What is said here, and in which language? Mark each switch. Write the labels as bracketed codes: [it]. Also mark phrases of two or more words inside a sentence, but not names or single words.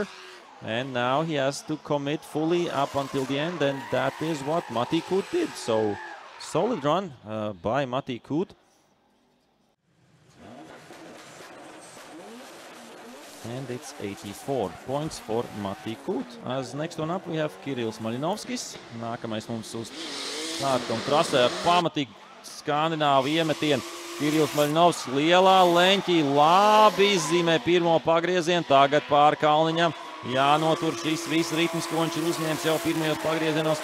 [en] And now he has to commit fully up until the end, and that is what Matti Kuut did. So, solid run by Matti Kuut. And it's 84 points for Matti Kuut. As next one up, we have Kirillis Malinovskis. [lv] Nākamais mums uz starta un trasē ar pamatīgu skandināvu iemetienu. Kirillis Malinovskis lielā leņķī labi izzīmē pirmo pagriezienu. Tagad pāri Kalniņam jānotur šis viss ritms, ko viņš ir uzņēmis jau pirmajos pagriezienos.